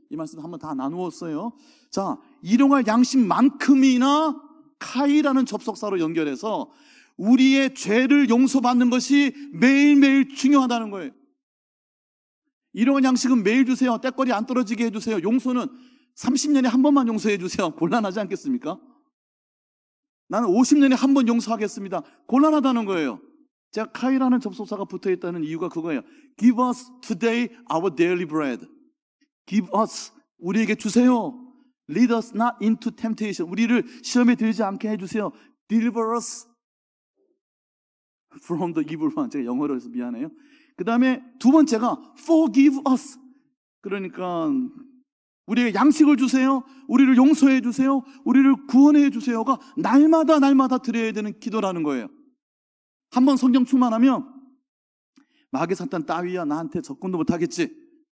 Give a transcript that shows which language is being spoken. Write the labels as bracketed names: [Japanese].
[Korean] 이 말씀 한번 다 나누었어요. 자, 일용할 양식만큼이나 카이라는 접속사로 연결해서 우리의 죄를 용서받는 것이 매일매일 중요하다는 거예요. 일용할 양식은 매일 주세요. 때거리 안 떨어지게 해주세요. 용서는 30년에 한 번만 용서해 주세요. 곤란하지 않겠습니까? 나는 50년에 한 번 용서하겠습니다. 곤란하다는 거예요. 제가 카이라는 접속사가 붙어있다는 이유가 그거예요. [English] Give us today our daily bread. Give us, [Korean] 우리에게 주세요. [English] Lead us not into temptation. [Korean] 우리를 시험에 들지 않게 해주세요. [English] Deliver us from the evil one. [Korean] 제가 영어로 해서 미안해요. 그 다음에 두 번째가 [English] Forgive us. [Korean] 그러니까 우리에게 양식을 주세요. 우리를 용서해 주세요. 우리를 구원해 주세요가 날마다 드려야 되는 기도라는 거예요. 한번 성령 충만하면 마귀 사탄 따위야 나한테 접근도 못하겠지.